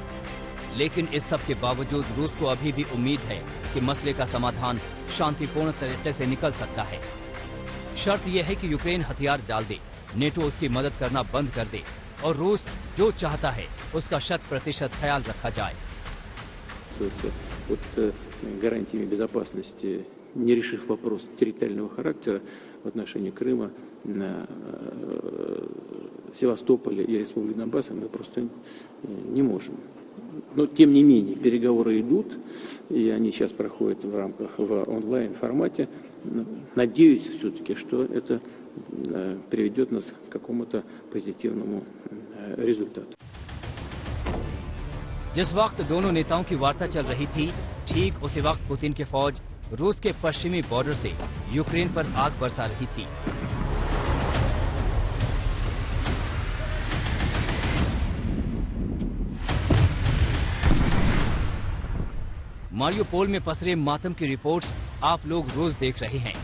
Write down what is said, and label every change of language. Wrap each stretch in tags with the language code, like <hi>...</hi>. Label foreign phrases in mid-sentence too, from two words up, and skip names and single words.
<hi>लेकिन इस सब के बावजूद रूस को अभी भी उम्मीद है कि मसले का समाधान शांतिपूर्ण तरीके से निकल सकता है। शर्त यह है कि यूक्रेन हथियार डाल दे, नेटो उसकी मदद करना बंद कर दे और रूस जो चाहता है उसका 100% ख्याल रखा जाए।</hi> <ru>Гарантиями безопасности, не решив вопрос территориального характера в отношении Крыма, Севастополя и Республики Донбасса, мы просто не можем. Но, тем не менее, переговоры идут, и они сейчас проходят в рамках в онлайн-формате. Надеюсь все-таки, что это приведет нас к какому-то позитивному результату.</ru> <hi>जिस वक्त दोनों नेताओं की वार्ता चल रही थी, ठीक उसी वक्त पुतिन की फौज रूस के पश्चिमी बॉर्डर से यूक्रेन पर आग बरसा रही थी। मारियोपोल में पसरे मातम की रिपोर्ट्स आप लोग रोज देख रहे हैं।</hi>